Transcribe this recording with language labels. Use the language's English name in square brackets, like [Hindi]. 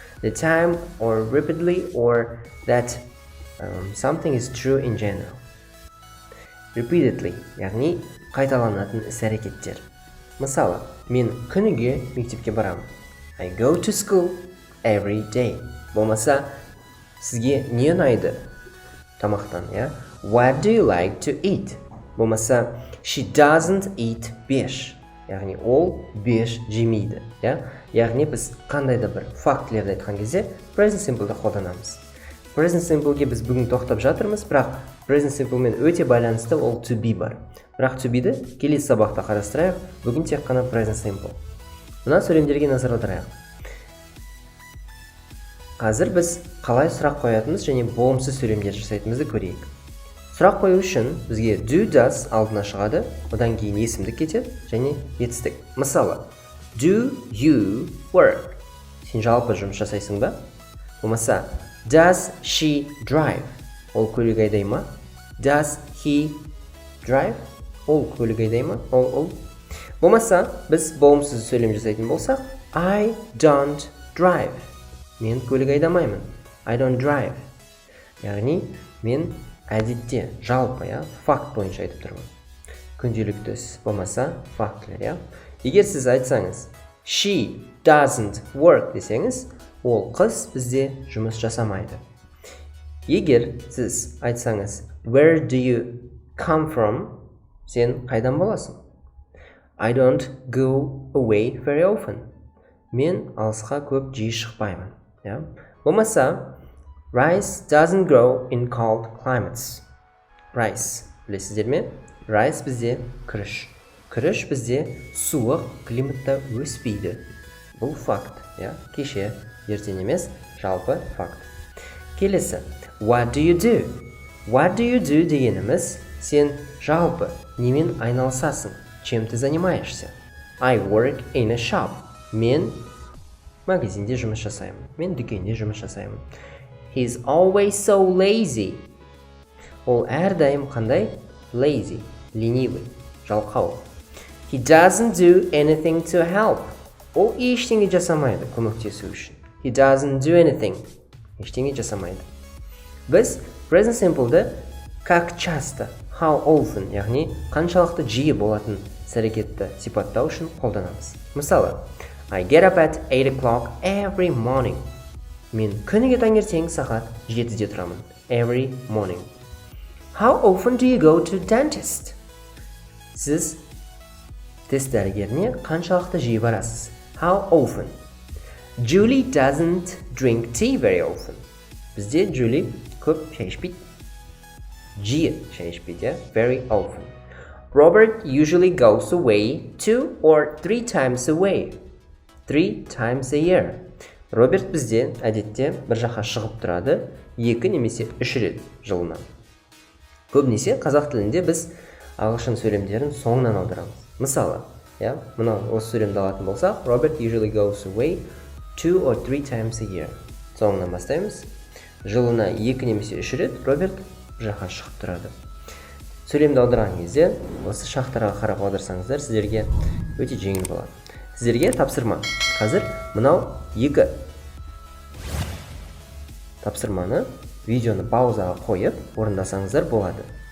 [English] The time or repeatedly or that something is true in general. [Kazakh] Repeatedly, яғни қайталанатын іс-әрекеттер. Мысалы, мен күніге мектепке барамын. [English] I go to school every day. [Kazakh] Болмаса, сізге не ұнайды тамақтан, [English] What do you like to eat? Болмаса, she doesn't eat fish. [Kazakh] Яғни ол беш жемейді, Яғни біз қандай да бір фактілерді айтқан кезде present simple'ды қолданамыз. Present simple'ге біз бүгін тоқтап жатырмыз, бірақ present simple'мен өте байланысты ол to be бар. Бірақ to be'ді келесі сабақта қарастырайық, бүгін тек қана present simple. Мына сөйлемдерге назар аударайық. Қазір біз қалай сұрақ қоятынымыз және болымсыз сөйлемдер жасайтынымызды көрейік. Сұрақ қою үшін бізге do, does алдына шығады, одан кейін есімдік кетеді және етістік. [English] Мысалы, do you work? [Kazakh] Сен жалпы жұмыс жасайсың ба? [English] Болмаса, does she drive? [Kazakh] Ол көлік айдай ма? [English] Does he drive? [Kazakh] Ол көлік айдай ма? Ол. Болмаса, біз болымсыз сөйлем жасайтын болсақ, [English] I don't drive. [Kazakh] Мен көлік айдамаймын. [English] I don't drive. [Kazakh] Яғни, мен әдетте, жалпы, факт бойынша айтып тұрмын. Күнделікті іс болмаса, фактілер, Егер сіз айтсаңыз, [English] she doesn't work [Kazakh] десеңіз, ол қыз бізде жұмыс жасамайды. Егер сіз айтсаңыз, [English] where do you come from? [Kazakh] Сен қайдан боласың? [English] I don't go away very often. [Kazakh] Мен алысқа көп жиі шықпаймын. [English] Болмаса, rice doesn't grow in cold climates. [Kazakh] Rice, білесіздер ме? Rice бізде күріш. Күріш бізде суық климатта өспейді. Бұл факт, кеше, ертең емес, жалпы факт. [English] Келесі, what do you do? What do you do [Kazakh] дегеніміз, сен жалпы немен айналысасың? [Russian] Чем ты занимаешься? [English] I work in a shop. [Kazakh] Мен магазинде жұмыс жасаймын. Мен дүкенде жұмыс жасаймын. [English] He's always so lazy. [Kazakh] Ол әрдайым қандай? Lazy, ленивый, жалқау. [English] He doesn't do anything to help. [Kazakh] Ол ештеңе жасамайды көмектесу үшін. [English] He doesn't do anything. [Kazakh] Ештеңе жасамайды. Біз present simple'ды [Russian] как часто, [English] how often, [Kazakh] яғни қаншалықты жиі болатын әрекетті сипаттау үшін қолданамыз. [English] Мысалы, I get up at 8 o'clock every morning. [Kazakh] Мен күніге таңертең сағат 7-де тұрамын. [English] Every morning. How often do you go to dentist? [Kazakh] Сіз тіс дәрігеріне қаншалықты жиі барасыз? [English] How often? Julie doesn't drink tea very often. [Kazakh] Бізде Julie көп шай ішпейді. Жиі шай ішпейді, [English] very often. Robert usually goes away 2 or 3 times away. 3 times a year. [Kazakh] Роберт бізде әдетте бір жаққа шығып тұрады, 2 немесе 3 рет жылына. Көбінесе қазақ тілінде біз ағылшын сөйлемдерін соңынан аударамыз. Мысалы, мынау осы сөйлемді алатын болсақ, [English] Robert usually goes away 2 or 3 times a year. [Kazakh] Соңынан бастаймыз. Жылына 2 немесе 3 рет Роберт бір жаққа шығып тұрады. Сөйлемді аударған кезде осы шақтарға қарап аударсаңыздар, сіздерге өте жеңіл болады. Сіздерге тапсырма. Қазір мынау 2 тапсырманы видеоны паузаға қойып орындасаңыздар болады.